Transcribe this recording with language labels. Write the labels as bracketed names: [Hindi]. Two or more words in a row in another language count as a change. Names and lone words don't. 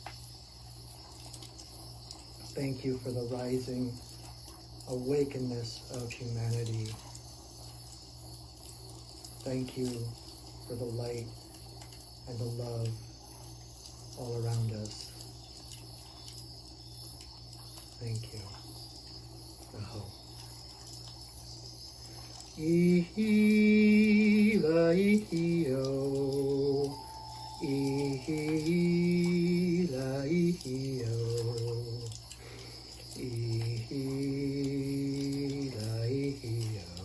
[English] Thank you for the rising awakenness of humanity. Thank you for the light and the love all around us. Thank you. Aho. Ihi-la-ihi-o. Ihi-la-ihi-o. Ihi-la-ihi-o.